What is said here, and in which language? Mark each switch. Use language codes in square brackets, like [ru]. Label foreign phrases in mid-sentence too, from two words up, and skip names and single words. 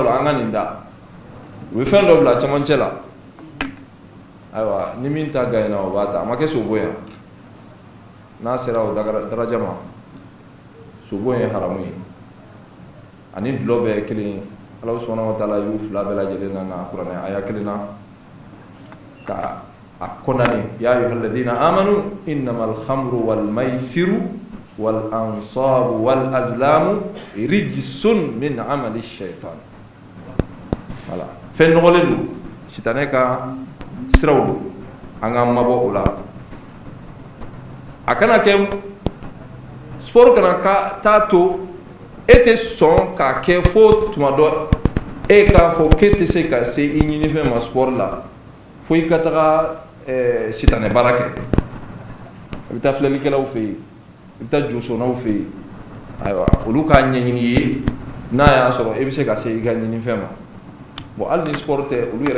[bm] o la an ka nin da u bɛ fɛn dɔ bila cɛmancɛ la ayiwa ni min ta gagne na o b'a ta a ma kɛ so bon ye n'a sera o daraja ma so bon ye haramu ye ani dulɔ bɛɛ ye kelen ye [ar] الله سبحانه وتعالى [bm] y'u fila bɛɛ lajɛlen na nka kuranɛ aya kelen na ka a kɔnani ya [ar] أيها الذين آمنوا إنما الخمر والميسر والأنصاب والأزلام رجس من عمل الشيطان [bm] voilà fɛn nɔgɔlen don sitanɛ ka siraw don an k'an mabɔ o la a kana kɛ sport kana ka taa to e tɛ sɔn k'a kɛ fo tuma dɔ e k'a fɔ k'e tɛ se ka se i ɲinifɛn ma sport la fo i ka taga sitanɛ baara kɛ i bɛ taa filɛlikɛlaw fɛ yen i bɛ taa josɔnnaw fɛ yen ayiwa olu k'a ɲɛɲini i ye n'a y'a sɔrɔ e bɛ se ka se i ka ɲinifɛn ma bon hali ni sport tɛ olu yɛrɛ